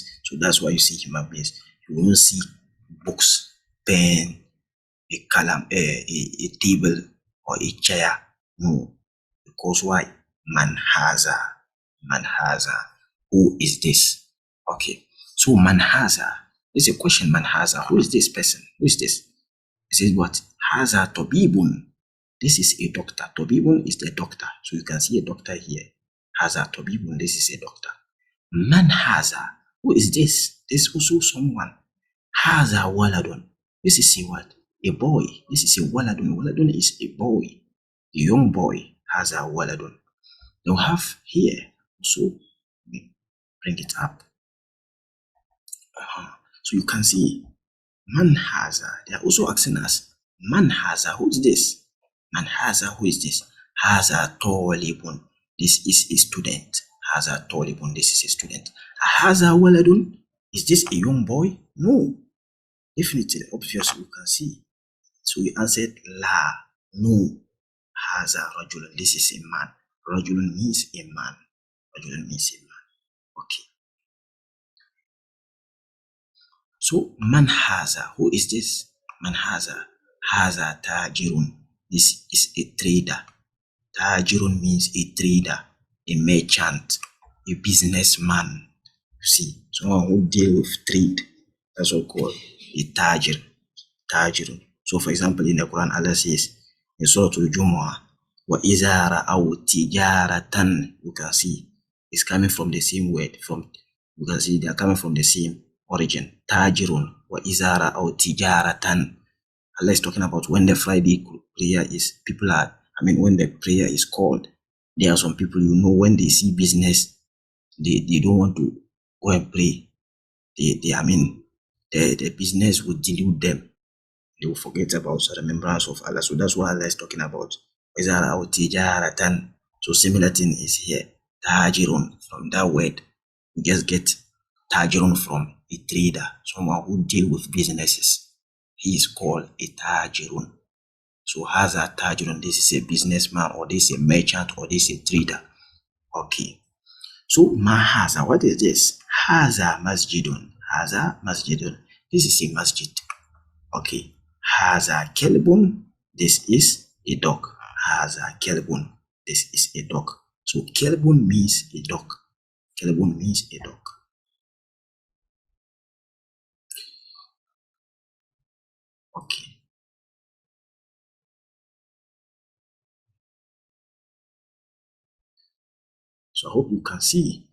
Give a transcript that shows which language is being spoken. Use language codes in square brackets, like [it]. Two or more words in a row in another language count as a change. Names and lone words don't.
[en] So that's why you see human beings. You won't see books, pen, a column, a table, or a chair. No. Because why? [ar] من هذا. من هذا. [en] Who is this? Okay. So [ar] من هذا. [en] It's a question, [ar] من هذا. [en] Who is this person? Who is this? It says what? [ar] هذا طبيب. [en] This is a doctor. Tobibun is the doctor. So you can see a doctor here. [ar] هذا طبيب. [en] This is a doctor. [ar] من هذا. [en] Who is this? This is also someone. [ar] هذا ولد. [en] This is a what? A boy. This is a waladun. Waladun is a boy. A young boy. [ar] هذا ولد. [en] They'll have here also. Bring it up. So you can see [ar] من هذا. [en] They are also asking us [ar] من هذا. [en] Who is this? [ar] من هذا. [en] Who is this? [ar] هذا طالب. [en] This is a student. [ar] هذا طالب. [en] This is a student. [ar] هذا ولد. [en] Is this a young boy? No. Definitely, obviously, you can see. So we answered la. No. [ar] هذا رجل. [en] This is a man. Rajulun means a man. Rajulun means a man. Okay. So [ar] من هذا. [en] Who is this? [ar] من هذا. هذا تاجر. [en] This is a trader. Tajirun means a trader, a merchant, a businessman. You see, someone who deal with trade. That's what called a tajir. Tajirun. So for example, in the Quran, Allah says in Surah Al-Jumu'ah, [ar] وَإِذَا رَأَوْا تِجَارَةً. [en] You can see it's coming from the same word. You can see they are coming from the same origin. [ar] Tajirun. وَإِذَا رَأَوْا تِجَارَةً. [en] Allah is talking about when the Friday prayer is, when the prayer is called, there are some people, when they see business, they don't want to go and pray. The business will delude them. They will forget about the remembrance of Allah. So that's what Allah is talking about. So similar thing is here. Tajirun, from that word, you just get tajirun from a trader, someone who deal with businesses. He is called a tajirun. [ar] So هذا تاجر, [en] this is a businessman, or this is a merchant, or this is a trader. Okay. So [ar] ما هذا, [en] what is this? [ar] هذا مسجد. هذا مسجد. [en] This is a masjid. [ar] Okay. هذا كلب. [en] This is a dog. [ar] هذا كلب. [en] This is a dog. So kelbun means a dog. Kelbun means a dog. Okay. So I hope you can see.